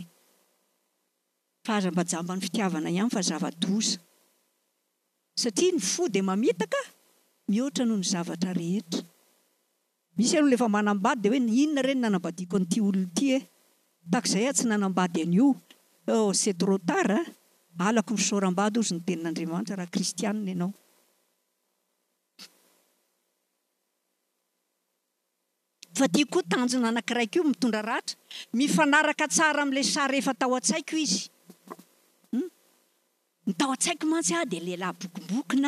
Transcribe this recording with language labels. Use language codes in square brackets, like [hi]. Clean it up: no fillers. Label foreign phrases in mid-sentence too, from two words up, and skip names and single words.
[mg] Fa aza mba jamba ny fitiavana ihany fa zava-doza. Satria ny fo dia mamitaka mihoatra noho ny zavatra rehetra. Misy aloha efa manambady dia hoe inona ireny nanambadiako an'ity olona ity takizay tsy nanambady an'io. [fr] Oh, c'est trop tard. [mg] Alako misaoram-bady ozy ny tenin'Andriamanitra raha kristianina ianao. Fa tia koa tanjona anankiray io mitondra ratra. Mifanaraka tsara amin'ilay sary efa tao an-tsaiko izy. Ny tao an-tsaiko mantsy dia lehilahy bokombokona.